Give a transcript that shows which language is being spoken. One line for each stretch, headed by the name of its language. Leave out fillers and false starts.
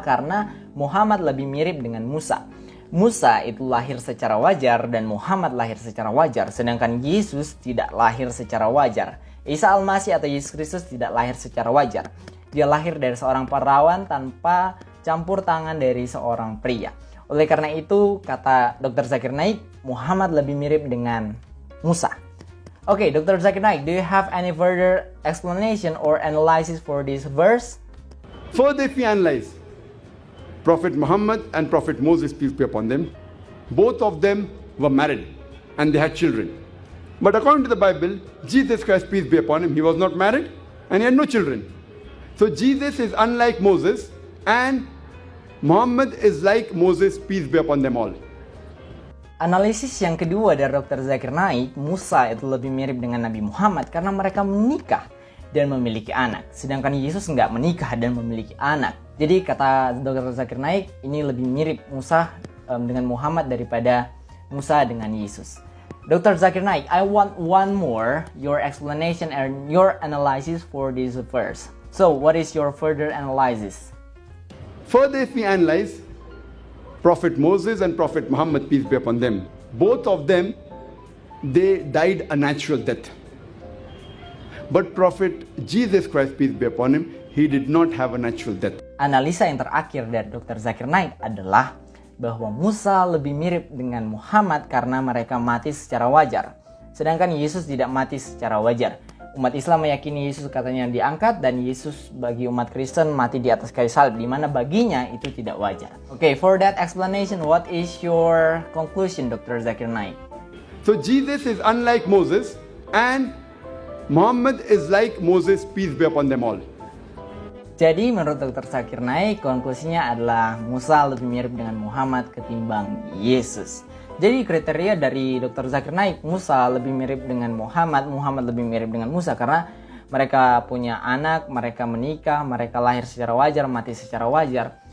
Indonesian: Karena Muhammad lebih mirip dengan Musa. Musa itu lahir secara wajar dan Muhammad lahir secara wajar, sedangkan Yesus tidak lahir secara wajar. Isa Al-Masih atau Yesus Kristus tidak lahir secara wajar. Dia lahir dari seorang perawan tanpa campur tangan dari seorang pria. Oleh karena itu, kata Dr. Zakir Naik, Muhammad lebih mirip dengan Musa.
English: Okay, Dr. Zakir Naik, do you have any further explanation or analysis for this verse? Further, if we analyze Prophet Muhammad and Prophet Moses, peace be upon them, both of them were married and they had children. But according to the Bible, Jesus Christ, peace be upon him, he was not married and he had no children. So Jesus is unlike Moses and Muhammad is like Moses, peace be upon them all.
Indonesian: Analisis yang kedua dari Dr. Zakir Naik, Musa itu lebih mirip dengan Nabi Muhammad karena mereka menikah dan memiliki anak. Sedangkan Yesus nggak menikah dan memiliki anak. Jadi kata Dr. Zakir Naik, ini lebih mirip Musa dengan Muhammad daripada Musa dengan Yesus. Dr.
English: Zakir Naik, I want one more, your explanation and your analysis for this verse. So, what is your further analysis? Further, if we analyze Prophet Moses and Prophet Muhammad, peace be upon them, both of them, they died a natural death. But Prophet Jesus Christ, peace be upon him, he did not have a natural death.
Indonesian: Analisa yang terakhir dari Dr. Zakir Naik adalah bahwa Musa lebih mirip dengan Muhammad karena mereka mati secara wajar. Sedangkan Yesus tidak mati secara wajar. Umat Islam meyakini Yesus katanya diangkat dan Yesus bagi umat Kristen mati di atas kayu salib, di mana baginya itu tidak wajar.
English: Okay, for that explanation, what is your conclusion, Dr. Zakir Naik? So Jesus is unlike Moses and Muhammad is like Moses, peace be upon them all.
Indonesian: Jadi menurut Dr. Zakir Naik, konklusinya adalah Musa lebih mirip dengan Muhammad ketimbang Yesus. Jadi kriteria dari Dr. Zakir Naik, Musa lebih mirip dengan Muhammad, Muhammad lebih mirip dengan Musa karena mereka punya anak, mereka menikah, mereka lahir secara wajar, mati secara wajar.